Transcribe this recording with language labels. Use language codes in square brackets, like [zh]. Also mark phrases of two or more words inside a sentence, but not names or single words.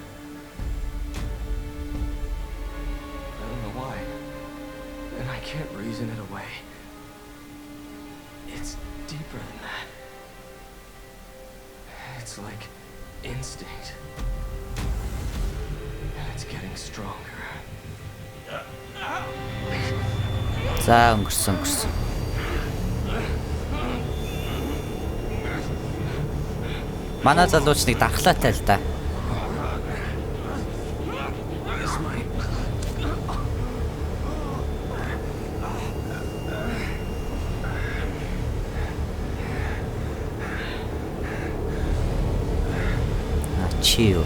[en] I don't know why. And I can't reason it away. It's deeper than that. It's like instinct. And it's getting stronger. [mn] За өнгөрсөн. Манай залууч нэг дархлаатай л да. Чиё.